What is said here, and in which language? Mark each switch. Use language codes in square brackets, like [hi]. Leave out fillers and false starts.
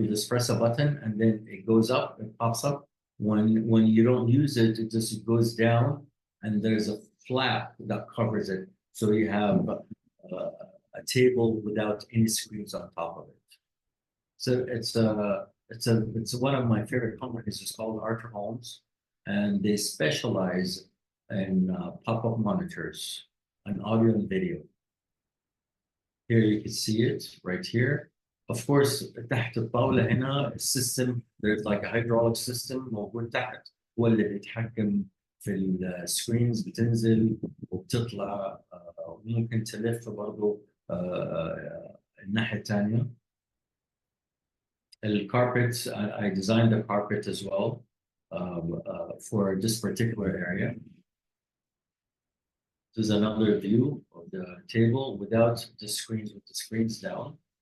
[en] You just press a button and then it goes up. It pops up. When you don't use it, it just goes down, and there's a flap that covers it, so you have a table without any screens on top of it. So it's one of my favorite companies. It's called Archer Homes, and they specialize in pop-up monitors. an audio and video. Here you can see it right here. Of course [ar] تحت الطاولة هنا السيستم [en] there's like a hydraulic system [ar] موجود تحت هو اللي بيتحكم في السكرينز بتنزل وبتطلع وممكن تلف برضه الناحية الثانية. [en] الكاربت I designed the carpet as well for this particular area. This is another view of the table without the screens, with the screens down.